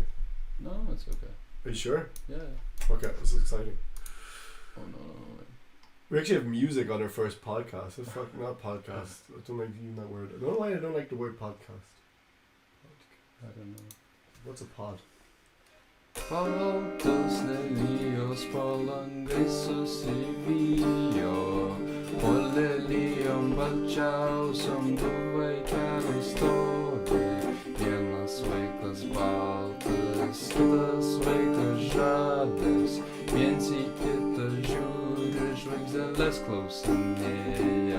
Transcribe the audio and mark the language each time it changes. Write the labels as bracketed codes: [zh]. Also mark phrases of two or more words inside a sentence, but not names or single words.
[en] No, it's okay. Are you sure? Yeah. Okay, this is exciting. Oh no. We actually have music on our first podcast. It's fucking not podcast. I don't like using that word. I don't know why I don't like the word podcast. I don't know. What's a pod? [lt] Baltos lelijos polangrisos įvijo, polelijom balčiausiom du vaikeliai stovi, vienas vaikas baltas, kitas vaikas žalias, viens į kitą žiūri, žvaigždeles klausinėja.